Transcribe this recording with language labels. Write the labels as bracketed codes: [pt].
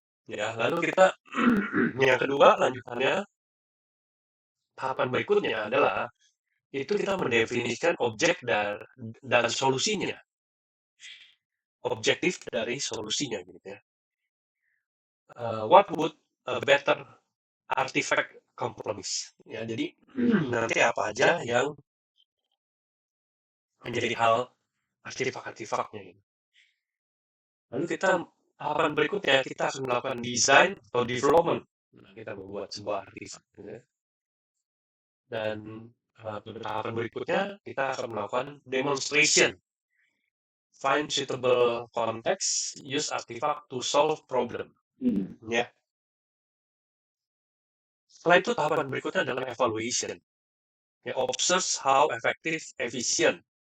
[id] Ya, lalu kita yang kedua lanjutannya, tahapan berikutnya adalah itu kita mendefinisikan objek dan solusinya, objektif dari solusinya gitu ya. [en] What would a better artifact compromise? [id] Ya, jadi nanti apa aja yang menjadi hal artefak-artefaknya gitu. Lalu kita tahapan berikutnya kita akan melakukan design atau development. Nah, kita membuat sebuah artefak gitu ya. Dan tahapan berikutnya kita akan melakukan demonstration. [en] Find suitable context, use artifact to solve problem. Ya. [id] Setelah itu tahapan berikutnya adalah evaluation. [en] Ya, observe how effective, efficient.